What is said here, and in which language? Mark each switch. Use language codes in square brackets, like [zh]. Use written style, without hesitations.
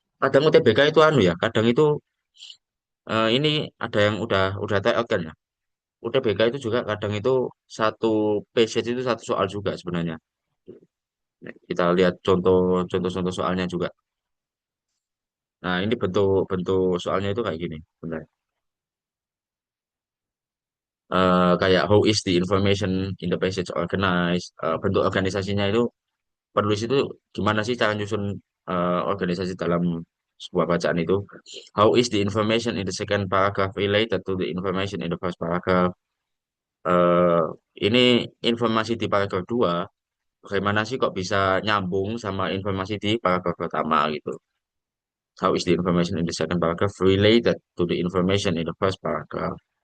[id] Kadang UTBK itu anu ya. Kadang itu ini ada yang udah take out kan ya. UTBK itu juga kadang itu satu passage itu satu soal juga sebenarnya. Nah, kita lihat contoh-contoh soalnya juga. Nah, ini bentuk-bentuk soalnya itu kayak gini. Bentar. [en] Kayak how is the information in the passage organized. [id] Bentuk organisasinya itu penulis itu gimana sih cara nyusun organisasi dalam sebuah bacaan itu. [en] How is the information in the second paragraph related to the information in the first paragraph. [id] Eh, ini informasi di paragraf 2 bagaimana sih kok bisa nyambung sama informasi di paragraf pertama gitu. [en] How is the information in the second paragraph related to the information in the first paragraph.